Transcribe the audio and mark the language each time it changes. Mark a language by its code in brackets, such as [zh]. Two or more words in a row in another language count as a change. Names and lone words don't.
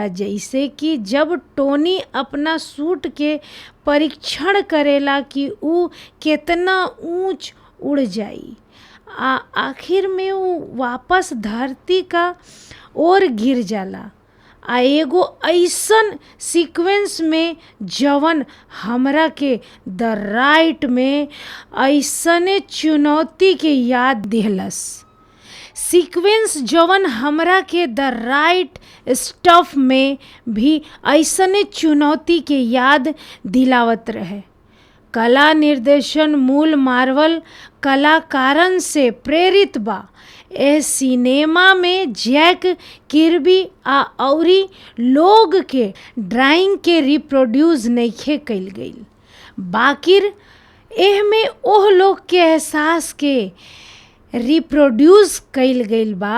[bho] जैसे कि जब टोनी अपना सूट के परीक्षण करेला कि ऊ कितना ऊंच उड़ जाई आ आखिर में ऊ वापस धरती का ओर गिर जाला। आ एगो ऐसन सीक्वेंस में जवन हमरा के द राइट में ऐसने चुनौती के याद दिहलस। सीक्वेंस जवन हमरा के द राइट स्टफ में भी ऐसने चुनौती के याद दिलावत रहे। कला निर्देशन मूल मार्वल कलाकारन से प्रेरित बा। ए सिनेमा में जैक किर्बी आ औरी लोग के ड्राइंग के रिप्रोड्यूस नइखे कईल गईल, बाकिर एह में ओह लोग के एहसास के रिप्रोड्यूस कईल गईल बा।